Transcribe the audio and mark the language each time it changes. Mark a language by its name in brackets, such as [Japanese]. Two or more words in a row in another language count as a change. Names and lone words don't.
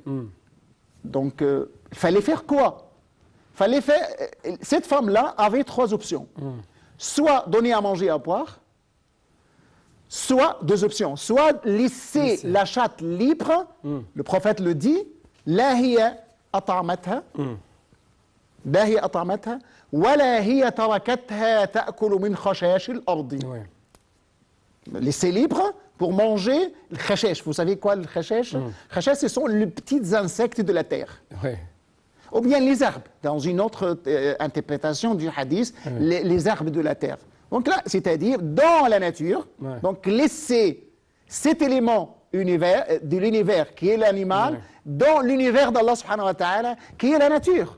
[French] Donc, il fallait faire quoi? Cette femme-là avait 3 options. Soit donner à manger et à boire, soit 2 options. Soit laisser la chatte libre, le prophète le dit, [Arabic] لا هي أطعمتها، لا هي أطعمتها، ولا هي تركتها تأكل من خشاش الأرض. [French] Laissez libre, pour manger le khashesh. Vous savez quoi, le khashesh? Le khashesh, ce sont les petits insectes de la terre. Ouais. Ou bien les herbes, dans une autre interprétation du hadith, les herbes de la terre. Donc là, c'est-à-dire dans la nature, donc laisser cet élément de l'univers qui est l'animal dans l'univers d'Allah [Arabic] سبحانه وتعالى [French] qui est la nature.